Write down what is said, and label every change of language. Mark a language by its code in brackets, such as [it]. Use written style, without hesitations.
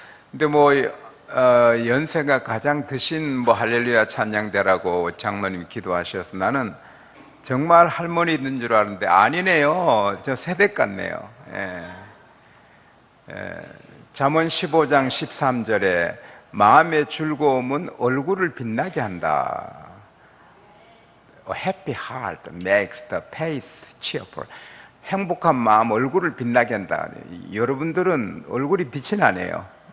[ko] 근데 연세가 가장 드신 할렐루야 찬양대라고 장로님 기도하셔서 나는 정말 할머니인 줄 알았는데 아니네요. 저 세대 같네요. 잠언 15장 13절에 마음의 즐거움은 얼굴을 빛나게 한다. [en] A happy heart makes the face cheerful. [ko] 행복한 마음 얼굴을 빛나게 한다. 여러분들은 얼굴이 빛이 나네요.